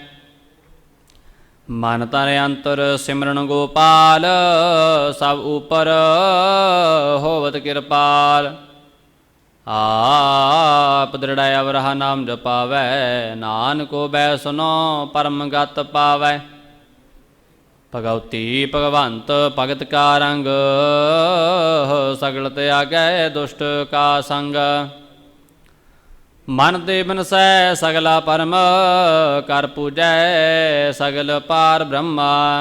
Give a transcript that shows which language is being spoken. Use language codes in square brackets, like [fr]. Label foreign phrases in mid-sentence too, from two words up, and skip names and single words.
[pa] ਮਨ ਤਨ ਅੰਤਰ ਸਿਮਰਨ ਗੋਪਾਲ, ਸਭ ਊਪਰ ਹੋਵਤ ਕ੍ਰਿਪਾਲ। ਆਪ ਦ੍ਰਿੜ ਅਵਰਹ ਨਾਮ ਜਪਾਵੈ, ਨਾਨਕੋ ਬੈਸਨੋ ਪਰਮ ਗਤ ਪਾਵੈ। ਭਗਉਤੀ ਭਗਵੰਤ ਭਗਤ ਕਾ ਰੰਗ, ਸਗਲ ਤਿਆਗੈ ਦੁਸ਼ਟ ਕਾ ਸੰਗ। ਮਨ ਤੇ ਬਿਨਸੈ ਸਗਲਾ ਪਰਮ, ਕਰ ਪੂਜੈ ਸਗਲ ਪਾਰ ਬ੍ਰਹਮਾ।